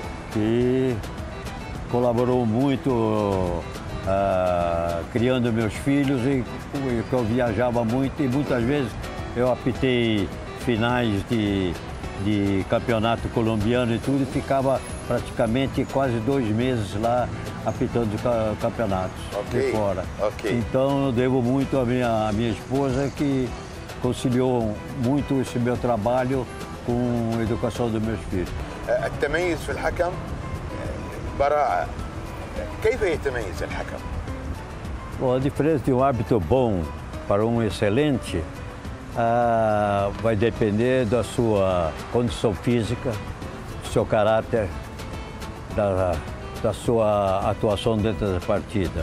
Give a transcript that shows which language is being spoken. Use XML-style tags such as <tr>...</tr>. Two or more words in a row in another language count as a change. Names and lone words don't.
<pt>que colaborou muito criando meus filhos e que eu viajava muito e muitas vezes eu apitei finais de campeonato colombiano e tudo e ficava praticamente quase 2 meses lá apitando campeonatos de fora. Ok. Então eu devo muito à minha esposa que conciliou muito esse meu trabalho com a educação dos meus filhos.</pt> <ar>التميز في الحكم براعة. كيف يتميز الحكم؟</ar> <pt>Bom, a diferença de um árbitro bom para um excelente vai depender da sua condição física, do seu caráter, da sua atuação dentro da partida.</pt>